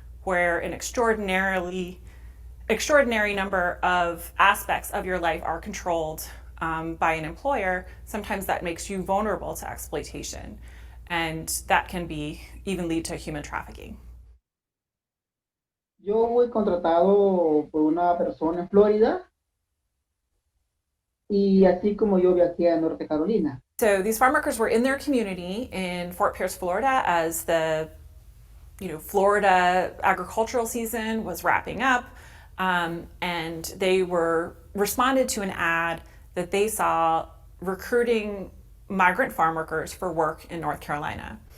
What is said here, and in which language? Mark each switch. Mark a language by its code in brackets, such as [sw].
[en] where an extraordinary number of aspects of your life are controlled by an employer, sometimes that makes you vulnerable to exploitation. And that can even lead to human trafficking. [es] Yo fui contratado por una persona en Florida y así como yo viajé a Norte Carolina. [en] So these farm workers were in their community in Fort Pierce, Florida, as the Florida agricultural season was wrapping up, and they responded to an ad that they saw recruiting migrant farm workers for work in North Carolina.